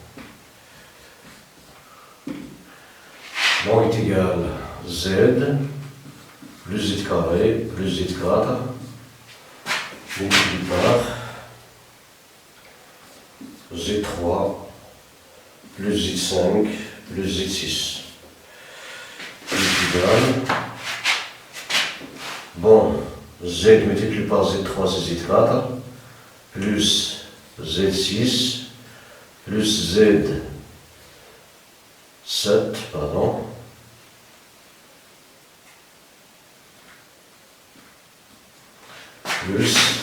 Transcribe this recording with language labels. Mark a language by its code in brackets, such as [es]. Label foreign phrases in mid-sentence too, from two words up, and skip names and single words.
[fr] Bon est égal à Z plus Z carré plus Z4 multiplié par Z3 plus Z5 plus Z6 est égal. Bon, Z multiplié par Z3 c'est Z4 plus Z6 plus Z7, pardon, plus